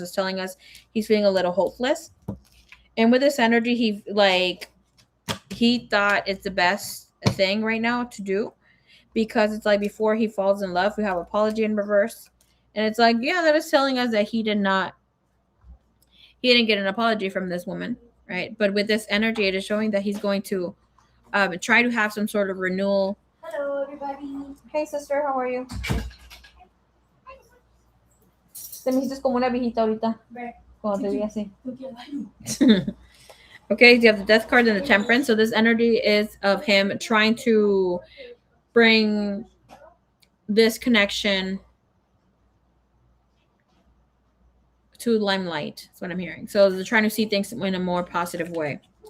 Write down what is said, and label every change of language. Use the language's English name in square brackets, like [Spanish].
[English] It's telling us he's feeling a little hopeless. And with this energy, he thought it's the best thing right now to do, because it's like before he falls in love, we have apology in reverse. And it's like, yeah, that is telling us that he didn't get an apology from this woman, right? But with this energy, it is showing that he's going to try to have some sort of renewal. Hello, everybody. Hey, sister, how are you? [Spanish] Te me hiciste como una viejita ahorita. Cuando te vi así. [English] Okay, so you have the Death card and the Temperance. So this energy is of him trying to bring this connection to limelight. That's what I'm hearing. So they're trying to see things in a more positive way.